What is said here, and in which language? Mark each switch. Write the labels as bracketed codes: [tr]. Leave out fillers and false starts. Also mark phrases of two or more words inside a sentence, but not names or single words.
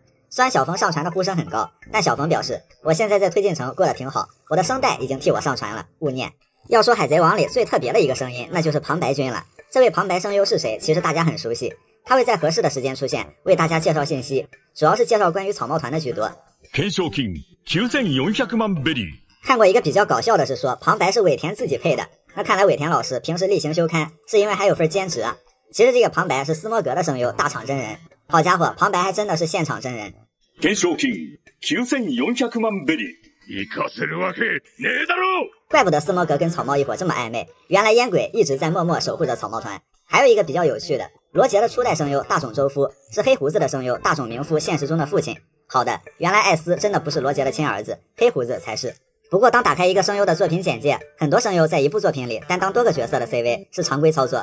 [zh] 虽然小冯上传的呼声很高，但小冯表示我现在在推进城过得挺好，我的声带已经替我上传了，勿念。要说海贼王里最特别的一个声音，那就是旁白君了。这位旁白声优是谁？其实大家很熟悉，他会在合适的时间出现，为大家介绍信息，主要是介绍关于草帽团的居多。 [ja] 懸賞金9400万ベリー。 [zh] 看过一个比较搞笑的是说旁白是尾田自己配的，那看来尾田老师平时例行休刊是因为还有份兼职啊。其实这个旁白是斯摩格的声优大场真人，好家伙，旁白还真的是现场真人。 [ja] 懸賞金9400万ベリー。行かせるわけねえだろ。 [zh] 怪不得斯摩格跟草帽一伙这么暧昧，原来烟鬼一直在默默守护着草帽团。还有一个比较有趣的，罗杰的初代声优大冢周夫是黑胡子的声优大冢明夫现实中的父亲。好的，原来艾斯真的不是罗杰的亲儿子，黑胡子才是。不过当打开一个声优的作品简介，很多声优在一部作品里担当多个角色的 CV 是常规操作。